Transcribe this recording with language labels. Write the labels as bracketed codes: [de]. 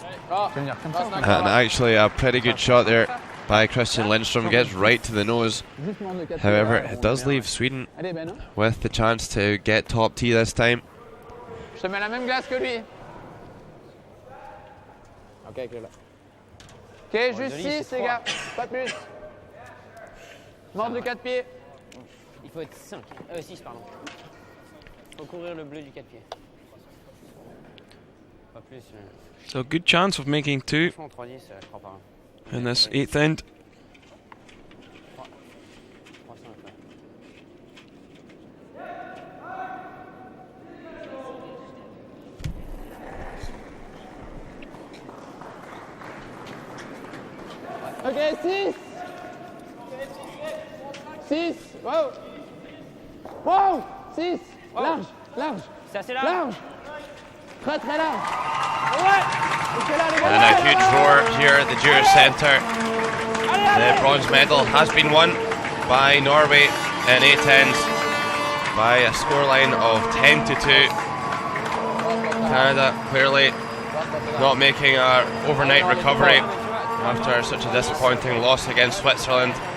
[en] And actually a pretty good shot there by Christian Lindstrom, gets right to the nose. However, it does leave Sweden with the chance to get top tee this time. [fr] Je te mets la même glace que lui. Ok, là. Ok, juste 6, les gars. Pas plus. Morde le 4 pieds. Il faut être 6, pardon. Il faut couvrir le bleu du 4 pieds. Pas plus. [en] So good chance of making 2 [fr] Franchement, 3-10, je crois pas. [en] in this 8th end. [fr] 3-5. Ok, 6. 6. Wow. Wow. 6. Large. C'est assez large. Large. Très très large. Ouais. [en] And a huge roar here at the Jurors Centre. The bronze medal has been won by Norway in 8 ends by a scoreline of 10-2. Canada clearly not making an overnight recovery after such a disappointing loss against Switzerland.